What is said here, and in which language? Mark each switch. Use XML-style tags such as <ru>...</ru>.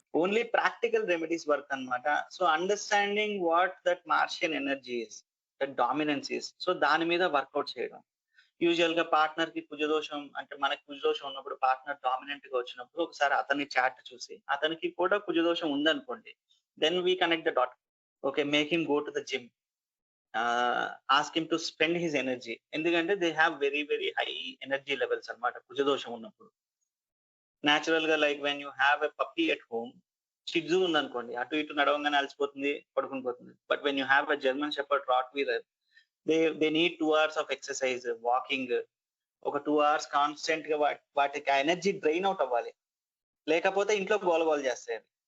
<en>Only practical remedies work అన్నమాట. So understanding what that Martian energy is, that dominance is,</en> <te>so దాని మీద work out చేయడం. Usual గా partner కి కుజదోషం అంటే, మనకి కుజదోషం ఉన్నప్పుడు పార్ట్నర్ డామినెంట్ గా వచ్చినప్పుడు ఒకసారి అతని చాట్ చూసి అతనికి కూడా కుజదోషం ఉందనుకోండి,</te> <en>then we connect the dot. Okay, make him go to the gym, ask him to spend his energy, ఎందుకంటే they have very very high energy levels అన్నమాట</en> <te>కుజదోషం ఉన్నప్పుడు. న్యాచురల్ గా</te> <en>like when you have a puppy at home,</en> <te>Shih Tzu ఉందనుకోండి, అటు ఇటు నడవంగానే అలసిపోతుంది, పడుకుని పోతుంది.</te> <en>but when you have a German shepherd rottweiler, they need 2 hours of exercise, walking, ఒక 2 hours constant గా వాటికి ఆ energy drain out అవ్వాలి,</en> <te>లేకపోతే ఇంట్లో గోలగోలు చేస్తాయి.</te>